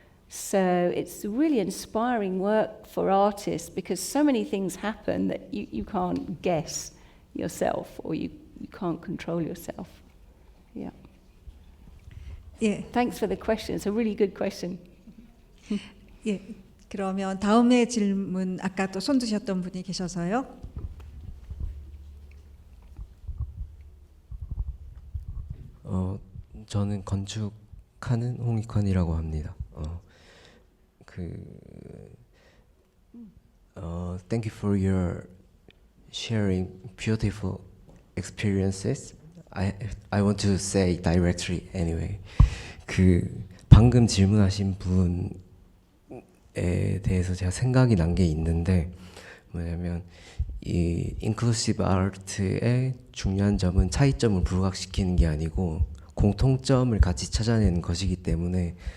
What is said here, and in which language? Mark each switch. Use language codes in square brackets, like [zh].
[en] So it's really inspiring work for artists because so many things happen that you can't guess yourself or you can't control yourself. Yeah. [ko] 예. [en] Thanks for the question. It's a really good question. 예. [ko] 그러면 다음의 질문 아까 또 손 드셨던 분이 계셔서요. 저는 건축하는 홍익환이라고 합니다. [en] Thank you for your sharing beautiful experiences. I want to say directly anyway. [ko] 방금 질문하신 분에 대해서 제가 생각이 난 게 있는데 뭐냐면 이 인클루시브 아트의 중요한 점은 차이점을 부각시키는 게 아니고 공통점을 같이 찾아내는 것이기 때문에